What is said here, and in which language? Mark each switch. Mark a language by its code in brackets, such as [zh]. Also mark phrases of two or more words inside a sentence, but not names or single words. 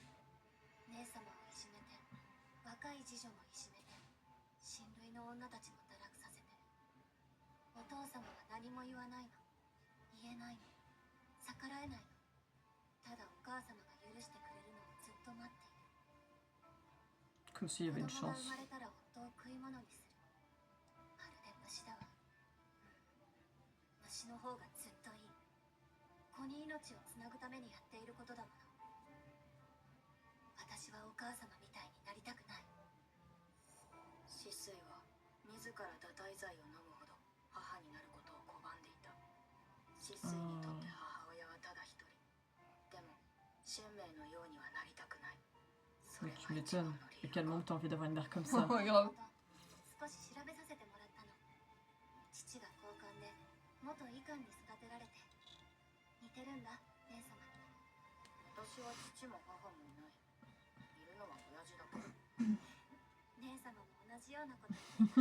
[ja] 姉様をいじめて、若い次女もいじめて、親類の女たちも堕落させて。お父様は何も言わないの。言えないの。逆らえないの。ただお母様が許してくれるのをずっと待っている。 [fr] Comme s'il y avait une [ja] 子供が [fr] chance. [ja] 生まれたら夫を食い物にする。まるで虫だわ。虫の方がずっといい。子に命をつなぐためにやっていることだもの。私はお母様みたいになりたくない。止水は自ら堕胎剤を飲むほど母になることを拒んでいた。止水にとって母親はただ一人。でも神明のようにはなりたくない。そ [fr] Mais [ja] れ [fr] tu [ja] は一番 [fr] m'étonnes. [ja] の [fr] Et [ja] 理由。 [fr] quel monde t'as envie d'avoir une mère comme ça? Ouais, grave. [ja] 少し調べさせてもらったの。父が交換で元医官に育てられて似てるんだ、姉様に。私は父も母もいない。いるのは親父だけ。姉様も同じようなこと言ってた。